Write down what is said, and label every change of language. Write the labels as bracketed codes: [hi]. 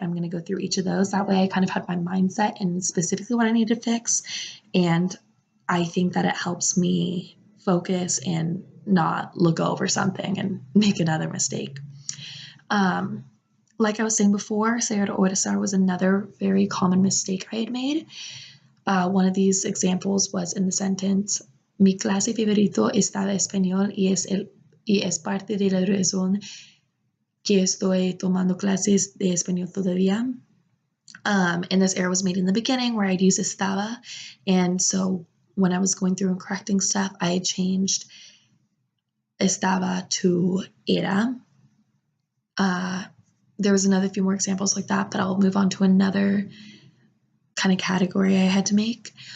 [en] I'm going to go through each of those. That way I kind of had my mindset and specifically what I need to fix. And I think that it helps me focus and not look over something and make another mistake. Like I was saying before, ser or to start was another very common mistake I had made. One of these examples was in the sentence, [es] mi clase favorito estaba español y es parte de la razón que estoy tomando clases de español todavía. [en] And this error was made in the beginning where I'd use estaba. And so when I was going through and correcting stuff, I changed estaba to era. There was another few more examples like that, but I'll move on to another kind of category I had to make.